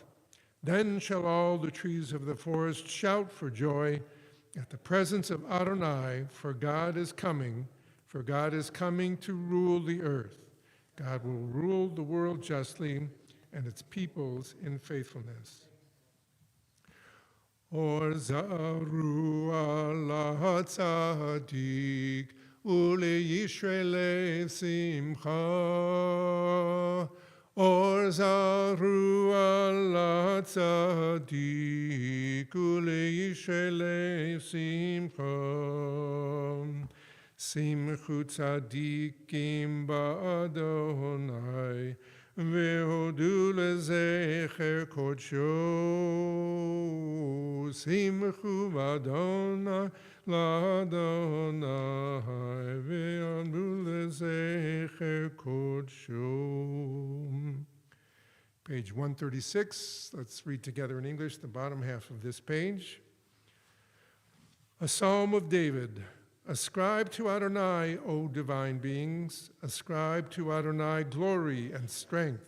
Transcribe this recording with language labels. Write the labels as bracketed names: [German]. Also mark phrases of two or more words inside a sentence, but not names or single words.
[English] Then shall all the trees of the forest shout for joy at the presence of Adonai, for God is coming to rule the earth. God will rule the world justly and its peoples in faithfulness. [Hebrew] אור זרוע לצדיק ולישרי לב שמחה. אור זרוע לצדיק ולישרי לב שמחה. שמחו צדיקים באדני והודו לזכר קדשו. שמחו באדני לאדני והודו לזכר קדשו. [English] Page 136. Let's read together in English the bottom half of this page. A Psalm of David. Ascribe to Adonai, O divine beings. Ascribe to Adonai glory and strength.